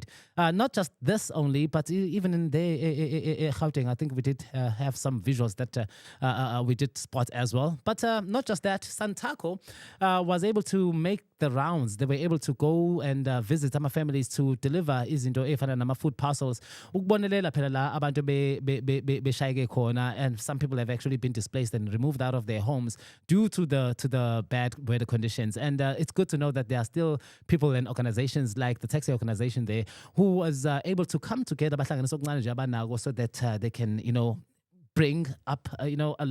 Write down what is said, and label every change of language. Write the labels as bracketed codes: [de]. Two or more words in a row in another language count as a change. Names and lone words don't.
[en] Not just this only, but even in the Gauteng, I think we did have some visuals that we did spot as well. But not just that, Santaco was able to make the rounds. They were able to go and visit some families to deliver [nd] izinto efana nama-food [en] parcels. [nd] Ukubonelela phela la abantu beshayeke khona, [en] and some people have actually been displaced and removed out of their homes due to the bad weather conditions. And it's good to know that there are still people and organizations like the taxi organization there who was able to come together so that they can, bring up, so now,